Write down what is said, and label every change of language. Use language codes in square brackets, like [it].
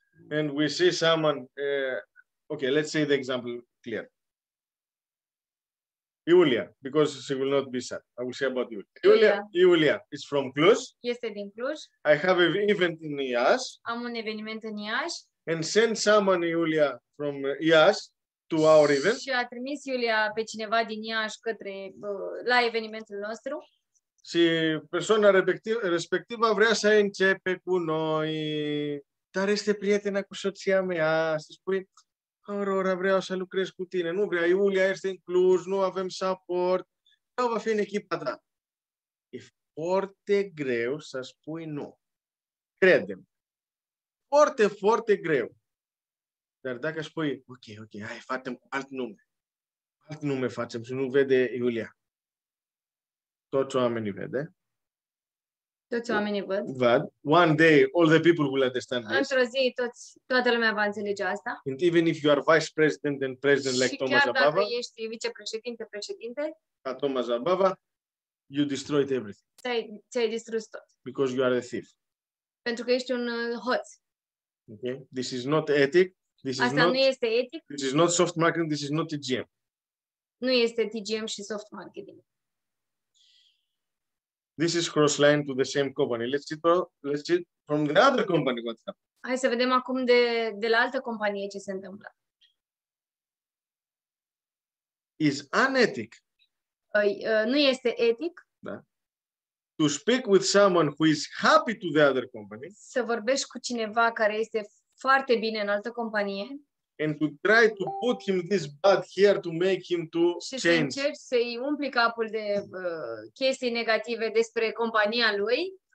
[en] And we see someone, okay, let's say the example clear. Iulia, because she will not be sad. I will say about Iulia. Iulia is from Cluj. [ro] este din Cluj, [en] I have an event in Iași. [ro] am un eveniment în Iași [en] And send someone, Iulia, from Iași to our event. [ro] și a trimis Iulia pe cineva din Iași la evenimentul nostru. Și persoana respectivă vrea să începe cu noi, dar este prietena cu soția mea. Să spui, Aurora, vreau să lucrez cu tine. Nu vrea, Iulia este în Cluj, nu avem suport. Nu va fi în echipa ta. E foarte greu să spui nu. Crede-mă. Foarte, foarte greu. Dar dacă spui, ok, hai, facem cu alt nume. Alt nume facem și nu vede Iulia. Toți oamenii vede. Toți oamenii văd. [en] One day, all the people will understand this. [ro] Într-o zi, toată lumea va înțelege asta. [en] And even if you are vice president and president like Thomas [ro] Și chiar Ababa, dacă ești vicepreședinte, [en] ca Thomas Ababa, you destroyed everything. [ro] ți-ai distrus tot. [en] Because you are a thief. [ro] Pentru că ești un hoț. [en] Okay? This is not ethic. [ro] Asta nu este etic. [en] This is not soft marketing. This is not TGM. [ro] Nu este TGM și soft marketing. [en] This is cross-line to the same company. Let's see from the other company what's happening. [ro] Hai să vedem acum de la altă companie ce se întâmplă. [en] Is unethic. [ro] Nu este etic. Da. [en] To speak with someone who is happy to the other company. [ro] Să vorbești cu cineva care este foarte bine în altă companie. [en] And to try to put him this bad here to make him to [ro] și [en] change. [ro] să încerci să-i umpli capul de chestii negative despre compania lui.